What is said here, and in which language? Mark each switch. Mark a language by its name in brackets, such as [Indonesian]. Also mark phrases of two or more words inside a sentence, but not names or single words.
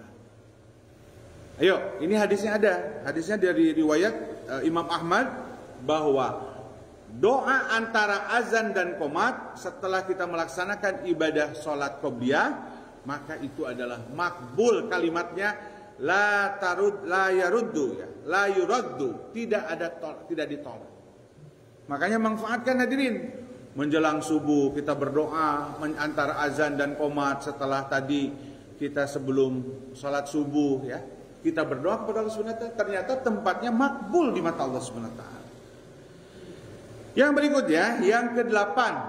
[Indonesian] Ayo, ini hadisnya ada. Hadisnya dari riwayat Imam Ahmad bahwa doa antara azan dan qomat setelah kita melaksanakan ibadah sholat qobliyah, maka itu adalah makbul kalimatnya, [Arabic] لا يرد، لا يرد, [Indonesian] tidak ditolak. Makanya manfaatkan hadirin. Menjelang subuh kita berdoa antara azan dan qomat, setelah tadi kita sebelum sholat subuh ya, kita berdoa kepada Allah [Arabic] سبحانه وتعالى. [Indonesian] Ternyata tempatnya makbul di mata Allah [Arabic] سبحانه وتعالى. [Indonesian] Yang berikutnya, yang ke-8.